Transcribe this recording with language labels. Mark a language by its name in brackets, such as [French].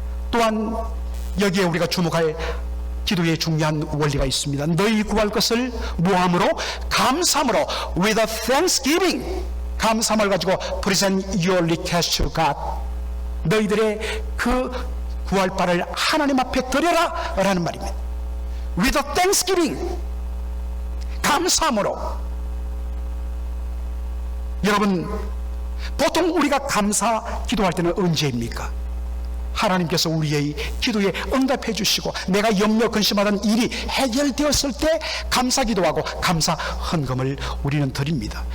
[Korean] 또한 여기에 우리가 주목할 기도의 중요한 원리가 있습니다. 너희 구할 것을 무함으로 감사함으로 [English] with a thanksgiving, [Korean] 감사함을 가지고 [English] present your request to God, [Korean] 너희들의 그 구할 바를 하나님 앞에 드려라 라는 말입니다. [English] with a thanksgiving, [Korean] 감사함으로. 여러분, 보통 우리가 감사 기도할 때는 언제입니까? 하나님께서 우리의 기도에 응답해 주시고 내가 염려 근심하던 일이 해결되었을 때 감사 기도하고 감사 헌금을 우리는 드립니다.